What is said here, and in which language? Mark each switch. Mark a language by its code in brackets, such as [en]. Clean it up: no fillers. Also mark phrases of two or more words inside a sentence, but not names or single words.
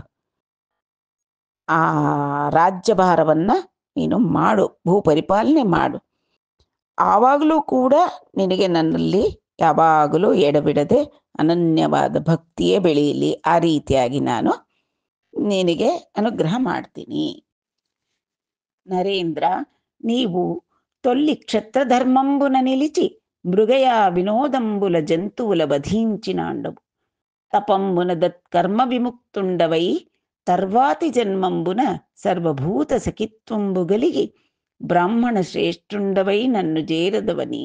[kn] ಆ ರಾಜ್ಯಭಾರವನ್ನ ನೀನು ಮಾಡು, ಭೂ ಪರಿಪಾಲನೆ ಮಾಡು. ಆವಾಗಲೂ ಕೂಡ ನಿನಗೆ ನನ್ನಲ್ಲಿ ಯಾವಾಗಲೂ ಎಡಬಿಡದೆ ಅನನ್ಯವಾದ ಭಕ್ತಿಯೇ ಬೆಳೆಯಲಿ. ಆ ರೀತಿಯಾಗಿ ನಾನು ನಿನಗೆ ಅನುಗ್ರಹ ಮಾಡ್ತೀನಿ. ನರೇಂದ್ರ, [te] నీవు తొల్లి క్షత్రధర్మంబున నిలిచి మృగయ వినోదంబుల జంతువుల వధించినాండవు. తపంబున దత్కర్మ విముక్తుండవై తర్వాతి జన్మంబున సర్వభూత సఖిత్వంబు గలిగి బ్రాహ్మణ శ్రేష్ఠుండవై నన్ను చేరదవని